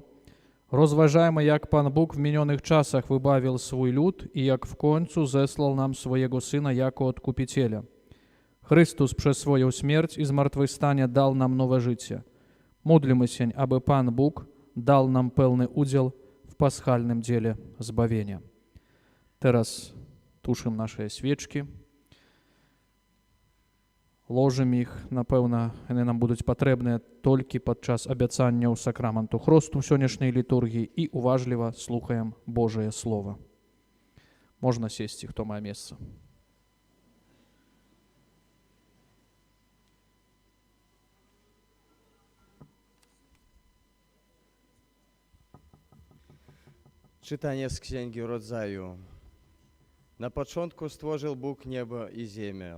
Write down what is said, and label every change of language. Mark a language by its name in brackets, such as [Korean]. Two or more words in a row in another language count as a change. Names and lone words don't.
[Polish] Rozważajmy, jak Pan Bóg w minionych czasach wybawił swój lud i jak w końcu zesłał nam swojego Syna jako Odkupiciela. Chrystus przez swoją śmierć i zmartwychwstanie dał nam nowe życie. Módlmy się, aby Pan Bóg dał nam pełny udział w paschalnym dziele zbawienia. Teraz tuszym nasze świeczki. [Ukrainian] Ложим їх, напевно, вони нам будуть потрібні тільки під час обіцяння у сакраменту хресту в сьогоднішній літургії і уважливо слухаємо Божє Слово. Можна сісти, хто має місце. [Polish] Czytanie z Księgi Rodzaju. Na początku stworzył Bóg niebo i ziemię.